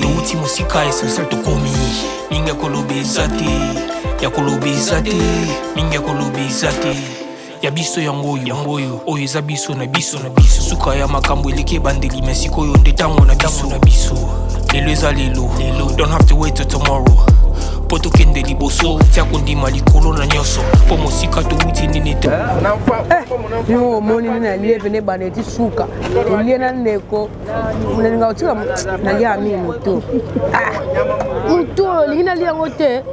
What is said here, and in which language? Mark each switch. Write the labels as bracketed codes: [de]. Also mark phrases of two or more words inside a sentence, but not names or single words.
[ln] Touti mosika essentiel tokomi, mingi ya koloba eza te. Ya koloba eza te, mingi ya koloba eza te. Ya biso yango oyo, yango oyo, oyo eza biso na biso na biso. Suka ya makambo eleki ebandeli, mais sikoyo nde ntango na biso na biso. Lelo eza lelo, lelo. [en] Don't have to wait till tomorrow. [ln] Po tokende liboso, tia kondima likolo na nyonso. Po mosika touti nini te. Eh, yo omoni nini alie pene bana eti suka. Olie na ndeko. Nalinga otika mo-, nalia mingi moto. Ah, moto olingi nalia yango te.